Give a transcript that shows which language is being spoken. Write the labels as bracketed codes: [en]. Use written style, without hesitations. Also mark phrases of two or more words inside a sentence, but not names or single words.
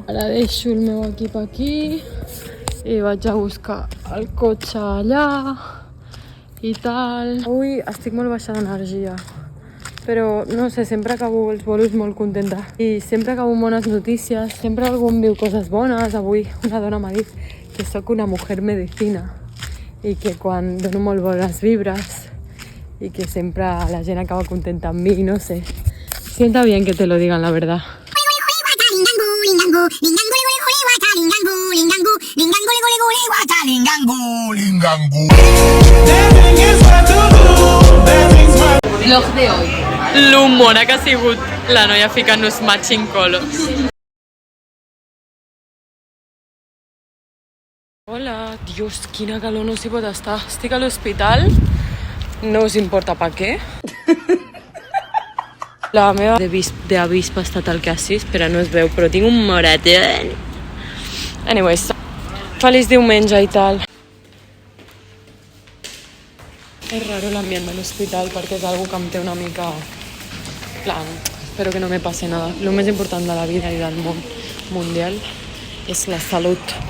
[ca] Ara deixo el meu equip aquí i vaig a buscar el cotxe allà i tal. Avui estic molt baixa d'energia, però no sé, sempre acabo els bolos molt contenta i sempre acabo amb bones notícies, sempre algú em diu coses bones. Avui una dona m'ha dit que sóc [es] una mujer medicina [ca] i que quan dono molt bones vibres [es] y que siempre [ca] la gent acaba contenta amb mi, no sé. [es] Sienta bien que te lo digan, la verdad. Vlog de hoy. [ca] L'humora que ha sigut la noia ficant-nos [en] matching colors. [ca] Hola, Dios, quina calor, no s'hi pot estar. Estic a l'hospital. No us importa per què. La meva d'avispa està tal que assís, però no es veu, però tinc un moratón. Anyways, feliç diumenge i tal. És raro l'ambient de l'hospital perquè és algo que em té una mica... [es] plan, espero que no me pase nada. [ca] Lo més important de la vida i del món mundial és la salut.